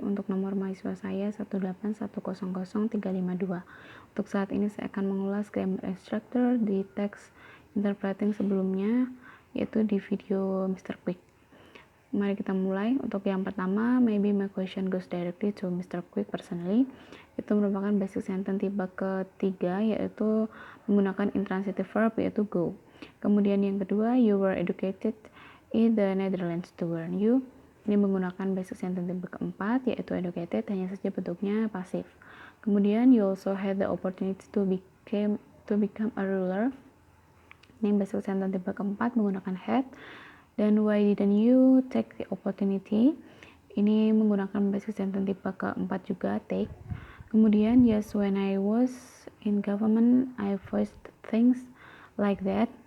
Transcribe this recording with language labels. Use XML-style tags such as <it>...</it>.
<id>Untuk nomor mahasiswa saya 181000352. Untuk saat ini saya akan mengulas grammar structure di teks interpreting sebelumnya, yaitu di video Mr.</id> <en>Quick.</en> <id>Mari kita mulai. Untuk yang pertama,</id> <en>maybe my question goes directly to Mr. Quick personally.</en> <id>Itu merupakan basic sentence tipe ketiga, yaitu menggunakan intransitive verb, yaitu go. Kemudian yang kedua,</id> <en>you were educated in the Netherlands to learn you.</en> <id>Ini menggunakan basic sentence tipe keempat, yaitu educated, hanya saja bentuknya pasif. Kemudian</id> <en>you also had the opportunity to become a ruler.</en> <id>Ini basic sentence tipe keempat menggunakan had. Dan</id> <en>why didn't you take the opportunity?</en> <id>Ini menggunakan basic sentence tipe keempat juga, take. Kemudian</id> <en>yes, when I was in government I voiced things like that.</en>